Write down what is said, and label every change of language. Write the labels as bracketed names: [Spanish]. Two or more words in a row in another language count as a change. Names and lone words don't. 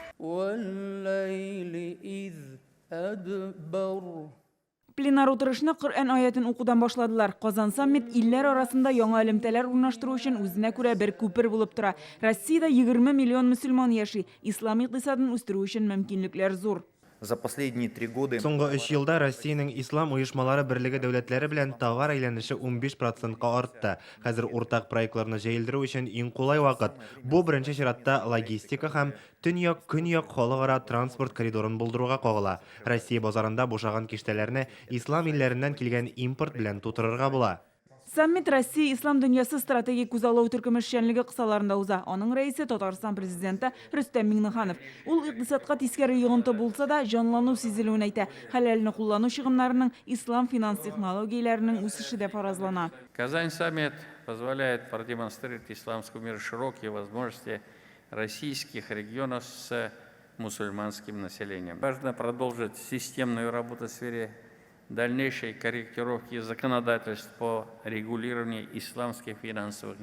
[Arabic] والليل إذ أدبر. [Tatar] Пленар отырышына Құр'ан аятын оқудан башладылар. Қазан саммит иллер арасында яңа элемтәләр урнаштыру өчен үзенә күрә бер күпер булып тора. Россиядә 20 миллион мөселман яши. Ислам икътисадын үстерү өчен мөмкинлекләр зур. [Russian] За последние 3 года [Tatar] Соңгы 3 елда Россиянең ислам оешмалары берлеге дәүләтләре белән товар әйләнеше 15%-ка артты. Хәзер уртак проектларны җәелдерү өчен иң кулай вакыт. Бу беренче чиратта логистика һәм төньяк-көньяк халыкара транспорт коридорын булдыруга кагыла. Россия базарында бушаган киштәләрне ислам илләреннән килгән импорт белән тутырырга була. Саммит Россия ислам дөньясы стратегик күзаллау төркеме эшчәнлеге кысаларында уза. Аның рәисе Татарстан президенты Рөстәм Миңнеханов. Ул икътисадка тискәре йогынты булса да, җанлану сизелүен әйтә. Хәләлне куллану чыгымнарының ислам финанс технологияләренең үсеше дә фаразлана. [Russian] Казань саммит позволяет продемонстрировать исламскому миру широкие возможности российских регионов с мусульманским населением. Важно продолжить системную работу в сфере дальнейшей корректировки законодательств по регулированию исламских финансовых